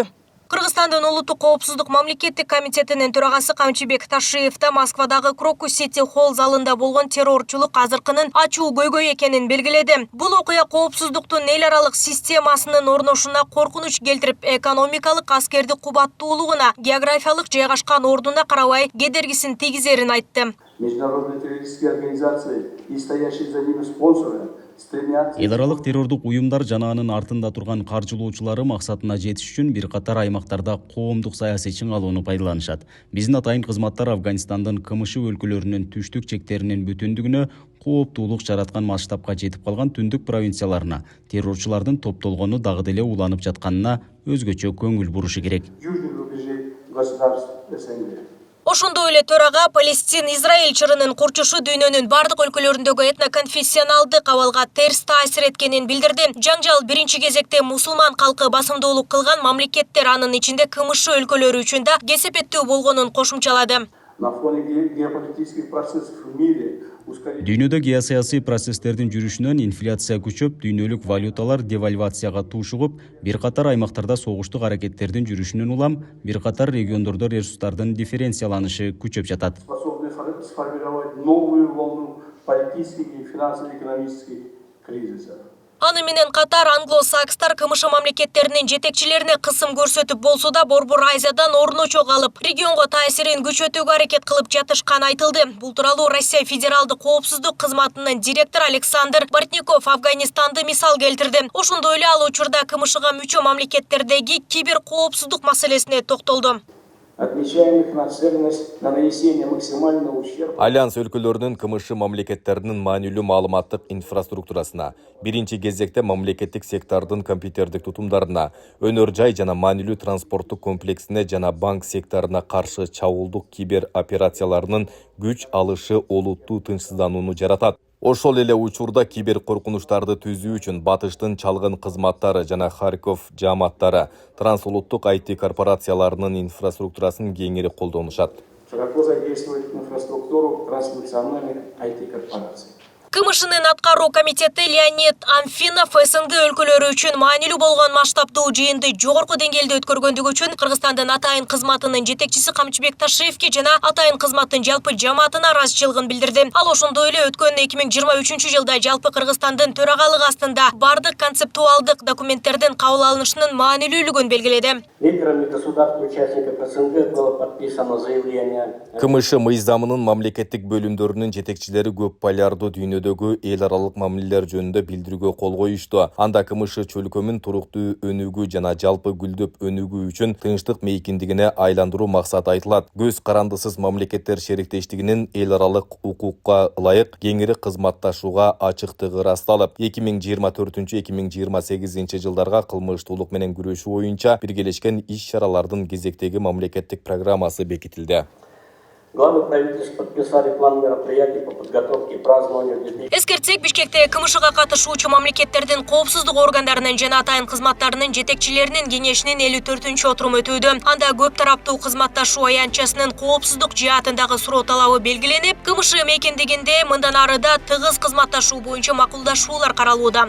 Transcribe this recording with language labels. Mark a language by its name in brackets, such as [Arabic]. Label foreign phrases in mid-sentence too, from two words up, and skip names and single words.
[Kyrgyz] Кыргызстандын улуттук коопсуздук мамлекеттик комитетинин төрагасы Камчыбек Ташиевда Москвадагы Крокус Сити холл залында болгон террорчулук азыркынын ачуу көйгөй экенин белгиледи. Бул окуя коопсуздуктун эл аралык системасынын орношуна коркунуч келтирип, экономикалык, аскердик кубаттуулугуна, географиялык жайгашкан ордуна карабай кедергисин тийгизерин айтты. [Russian] Международные террористические организации и стоящие за ними спонсоры [Kyrgyz] Эл аралык террордук уюмдар жана анын артында турган каржылоочулары максатына жетиш үчүн бир катар аймактарда коомдук саясий чыңалууну пайдаланышат. Биздин атайын кызматтар Афганистандын КМШ өлкөлөрүнүн түштүк чектеринин бүтүндүгүнө кооптуулук жараткан масштабка жетип калган түндүк провинцияларына террорчулардын топтолгону дагы деле уланып жатканына өзгөчө көңүл бурушу керек. Ошондой эле төрага Палестин-Израиль чырынын курчушу дүйнөнүн бардык өлкөлөрүндөгү этноконфессионалдык абалга терс таасир эткенин билдирди. Жаңжал биринчи кезекте мусулман калкы басымдуулук кылган мамлекеттер, анын ичинде КМШ өлкөлөрү үчүн да кесепеттүү болгонун кошумчалады. [Russian] На фоне геополитических процессов в мире [Kyrgyz] Дүйнөдө геосаясий процесстердин жүрүшүнөн инфляция күчөп, дүйнөлүк валюталар девальвацияга тушугуп, бир катар аймактарда согуштук аракеттердин жүрүшүнөн улам, бир катар региондордо ресурстардын дифференцияланышы күчөп жатат. [Russian] способны сформировать новую волну политических и финансово-экономических кризисов. [Kyrgyz] Аны менен катар англо-сакстар КМШ мамлекеттеринин жетекчилерине кысым көрсөтүп болсо да Борбор Азиядан орночо калып, регионго таасирин күчөтүүгө аракет кылып жатышканы айтылды. Бул тууралуу Россия Федералдык коопсуздук кызматынын директору Александр Бортников Афганистанды мисал келтирди. Ошондой эле ал учурда КМШга мүчө мамлекеттердеги кибер коопсуздук маселесине токтолду. [Russian] Отмечаем их нацеленность на нанесение максимального ущерба. [Kyrgyz] Альянс өлкөлөрүнүн КМШ мамлекеттеринин маанилүү маалыматтык инфраструктурасына, биринчи кезекте мамлекеттик сектордун компьютердик тутумдарына, өнөр жай жана маанилүү транспорттук комплексине жана банк секторуна каршы чабуулдук кибер операцияларынын күч алышы олуттуу тынчсызданууну жаратат. Ошол эле учурда кибер коркунучтарды түзүү үчүн батыштын чалгын кызматтары жана Харьков жааматтары трансулуттук IT корпорацияларынын инфраструктурасын кеңири колдонушат. [Russian] Широко задействовать инфраструктуру транснациональных IT-корпораций. [Kyrgyz] КМШнын аткаруу комитети Леонид Амфинов СНГ өлкөлөрү үчүн маанилүү болгон масштабдуу жыйынды жогорку деңгээлде өткөргөндүгү үчүн Кыргызстандын атайын кызматынын жетекчиси Камчыбек Ташиевке жана атайын кызматтын жалпы жамаатына ыраазычылыгын билдирди. Ал ошондой эле өткөн 2023-жылда жалпы Кыргызстандын төрагалыгы астында бардык концептуалдык документтердин кабыл алынышынын маанилүүлүгүн белгиледи. [Russian] Лидерами государств-участников СНГ было подписано заявление. [Kyrgyz] КМШ мыйзамынын мамлекеттик бөлүмдөрүнүн жетекчилери көп полярдуу дүйнөдөгү эл аралык мамилелер жөнүндө билдирүүгө кол коюшту. Анда КМШ чөлкөмүн туруктуу өнүгүү жана жалпы гүлдөп өнүгүү үчүн тынчтык мейкиндигине айландыруу максаты айтылат. Көз карандысыз мамлекеттер шериктештигинин эл аралык укукка ылайык кеңири кызматташууга ачыктыгы ырасталып, 2024-2028 жылдарга кылмыштуулук менен күрөшүү боюнча биргелешкен иш-чаралардын кезектеги мамлекеттик программасы бекитилди. [Russian] Главы правительств подписали план мероприятий по подготовке и празднованию 2000. [Kyrgyz] Эскертсек, Бишкекте КМШга катышуучу мамлекеттердин коопсуздук органдарынын жана атайын кызматтарынын жетекчилеринин кеңешинин 54-отуруму өтүүдө. Анда көп тараптуу кызматташуу аянтчасынын коопсуздук жаатындагы суроо талабы белгиленип, КМШ мекендигинде мындан арыда тыгыз кызматташуу боюнча макулдашуулар каралууда.